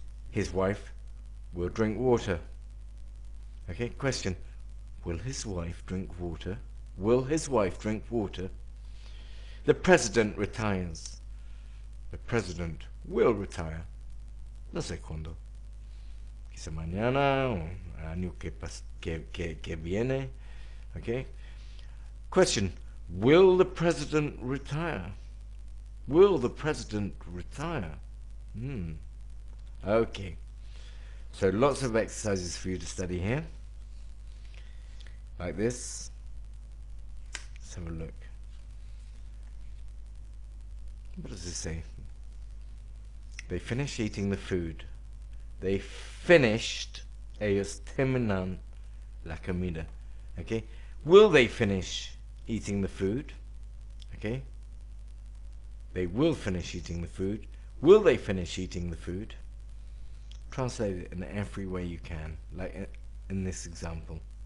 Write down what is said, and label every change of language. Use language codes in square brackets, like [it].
[en] His wife will drink water. Okay, question. Will his wife drink water? Will his wife drink water? The president retires. The president will retire. [es] No sé cuándo. Quizá mañana o año que viene. [en] Okay? Question. Will the president retire? Will the president retire? Okay. So lots of exercises for you to study here. Like this. Let's have a look. What does this say? They finished eating the food. They finished. [es] Ellos terminan la comida. [en] Okay? Will they finish eating the food? Okay? They will finish eating the food. Will they finish eating the food? Translate it in every way you can. Like in this example.